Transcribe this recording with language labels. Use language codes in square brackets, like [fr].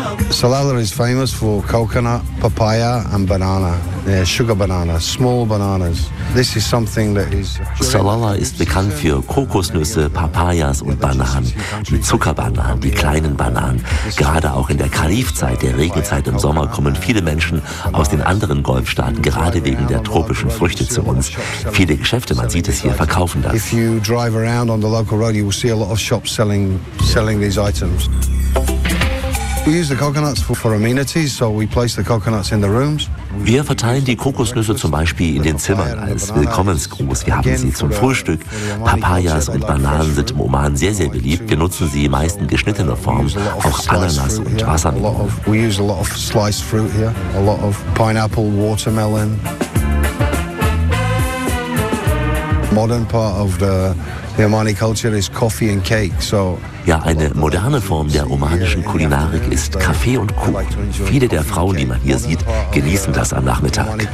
[en] Salalah is famous for coconut, papaya and banana. Yeah, sugar banana, small bananas. This is something that is. [de] Salalah ist bekannt für Kokosnüsse, Papayas und Bananen. Die Zuckerbananen, die kleinen Bananen. Gerade auch in der Kalifzeit, der Regenzeit im Sommer, kommen viele Menschen aus den anderen Golfstaaten, gerade wegen der tropischen Früchte, zu uns. Viele Geschäfte, man sieht es hier, verkaufen das. [en] If you drive around on the local road, you will see a lot of shops selling these items. We use the coconuts for amenities, so we place the coconuts in the rooms. [de] Wir verteilen die Kokosnüsse zum Beispiel in den Zimmern als Willkommensgruß. Wir haben sie zum Frühstück. Papayas und Bananen sind im Oman sehr, sehr beliebt. Wir nutzen sie meist in geschnittener Form, auch Ananas und Wassermelon. [en] Modern part of the Omani culture is coffee and cake. So, [de] ja, eine moderne Form der omanischen Kulinarik ist Kaffee und Kuchen. Viele der Frauen, die man hier sieht, genießen das am Nachmittag.